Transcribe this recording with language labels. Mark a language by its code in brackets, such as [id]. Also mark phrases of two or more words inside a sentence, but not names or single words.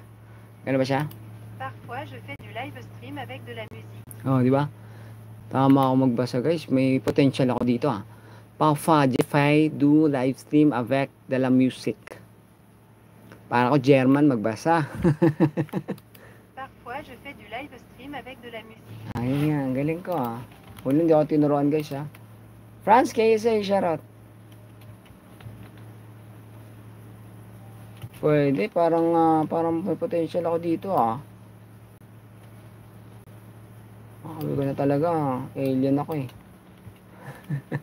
[tl] Gano'n ba siya? [fr] Parfois, je fais du live stream avec de la musique. [tl] Oh, di ba? Tama ako magbasa, guys. May potential ako dito, ah. [fr] Parfois, je fais du live stream avec de la musique. [tl] Para ako German magbasa. [fr] Parfois, je fais du live stream avec de la musique. [tl] Ayun nga, ang galing ko, ah. Huli, hindi ako tinuruan, guys, ah. France, KSA, shoutout. Pwede, parang may potential ako dito, ah. Sabi ko na talaga, alien ako, eh.